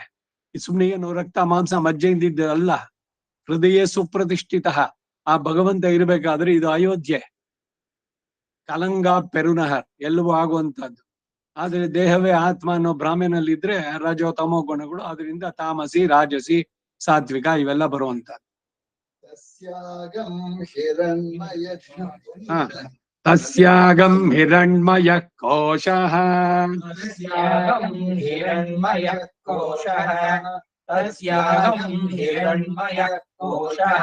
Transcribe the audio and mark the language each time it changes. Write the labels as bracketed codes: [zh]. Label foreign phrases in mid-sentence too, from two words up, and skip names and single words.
[kn] ಸುಮ್ನೆ ಏನು ರಕ್ತ ಮಾಂಸ ಮಜ್ಜೆಯಿಂದ ಅಲ್ಲ, ಹೃದಯ ಸುಪ್ರತಿಷ್ಠಿತ ಆ ಭಗವಂತ ಇರ್ಬೇಕಾದ್ರೆ ಇದು ಅಯೋಧ್ಯೆ. ಕಲಂಗ ಪೆರುನಹರ್ ಎಲ್ಲವೂ ಆಗುವಂತದ್ದು. ಆದ್ರೆ ದೇಹವೇ ಆತ್ಮ ಅನ್ನೋ ಭ್ರಾಮೆನಲ್ಲಿ ಇದ್ರೆ ರಜೋ ತಮೋ ಗುಣಗಳು, ಅದರಿಂದ ತಾಮಸಿ ರಾಜಸಿ ಸಾತ್ವಿಕ ಇವೆಲ್ಲ ಬರುವಂತ. [sa] ತಸ್ಯಾಗಂ ಹಿರಣ್ಮಯ ತಸ್ಯಾಗಂ ಹಿರಣ್ಮಯ ಕೋಶಃ ತಸ್ಯಾಗಂ ಹಿರಣ್ಮಯ ಕೋಶಃ ತಸ್ಯಾಗಂ ಹಿರಣ್ಮಯ ಕೋಶಃ